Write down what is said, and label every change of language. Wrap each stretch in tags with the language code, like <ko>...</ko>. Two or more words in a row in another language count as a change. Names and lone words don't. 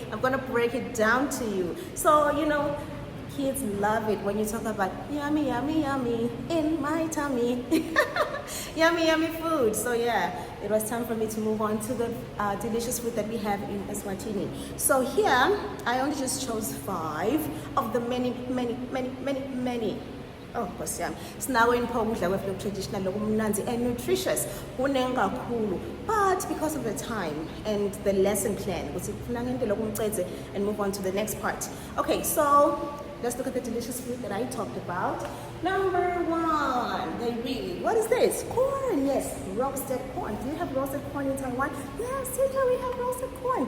<en>I'm gonna break it down to you. So, you know, kids love it when you talk about yummy, yummy, yummy in my tummy. Yummy, yummy food. So yeah, it was time for me to move on to the delicious food that we have in Eswatini. So here, I only just chose 5 of the many.</en> <ss>Oh, Kosi yami. Sinawo ukudla kwefu traditional lokumnanzi</ss> <en>and nutritious.</en> <ss>Kunengi kakhulu.</ss> <en>But because of the time and the lesson plan, and move on to the next part. Okay, so let's look at the delicious food that I talked about. Number 1, what is this? Corn, yes, roasted corn. Do you have roasted corn in Taiwan? Yes, teacher, we have roasted corn.</en>